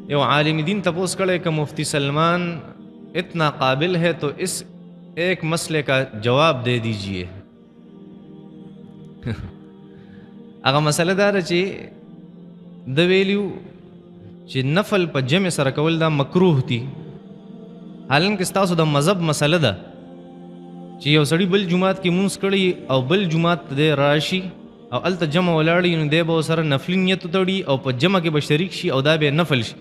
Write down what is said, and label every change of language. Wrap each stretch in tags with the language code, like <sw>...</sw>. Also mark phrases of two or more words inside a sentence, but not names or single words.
<ur>یو عالم دین تپوس کرے کہ مفتی سلمان اتنا قابل ہے تو اس ایک مسئلے کا جواب دے دیجئے.</ur> <ps>هغه مسله دا ده چې د ویلیو چې نفل په جمع سره کول دا مکروه دي، حالانکه ستاسو د مذهب مسله ده چې یو سړی بل جماعت کې مونځ کړي او بل جماعت دی راشي او هلته جمع ولاړي نو دی به ورسره نفلي نیت وتړي او په جمع کې به شریک شي او دا به نفل شي.</ps>